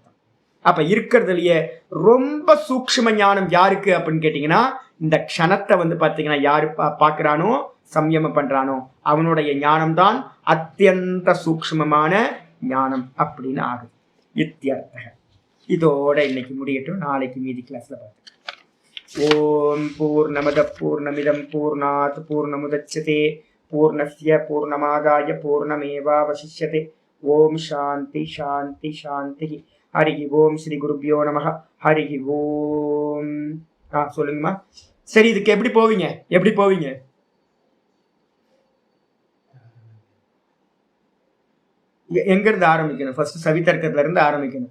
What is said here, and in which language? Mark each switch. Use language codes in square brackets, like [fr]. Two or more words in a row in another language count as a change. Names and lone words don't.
[ta] அப்ப இருக்கிறதுலயே ரொம்ப சூக்ஷ்ம ஞானம் யாருக்கு அப்படின்னு கேட்டீங்கன்னா, இந்த க்ஷணத்தை வந்து பாத்தீங்கன்னா யாரு பார்க்கிறானோ சம்யமம் பண்றானோ அவனுடைய ஞானம்தான் அத்தியந்த சூக்ஷ்மமான ஞானம் அப்படின்னு ஆகுது. இத்தியர்த்தக. இதோட இன்னைக்கு முடியட்டும், நாளைக்கு மீதி கிளாஸ்ல பார்த்துக்கலாம். [sa] ॐ पूर्णमदः पूर्णमिदं पूर्णात् पूर्णमुदच्यते पूर्णस्य पूर्णमादाय पूर्णमेवावशिष्यते. ॐ शान्तिः शान्तिः शान्तिः. हरि ॐ श्री गुरुभ्यो नमः. हरि ॐ. [ta] சொல்லுங்கம்மா. சரி, இதுக்கு எப்படி போவீங்க? எங்க இருந்து ஆரம்பிக்கணும்? ஃபர்ஸ்ட் சவிதர்க்கத்துல இருந்து ஆரம்பிக்கணும்.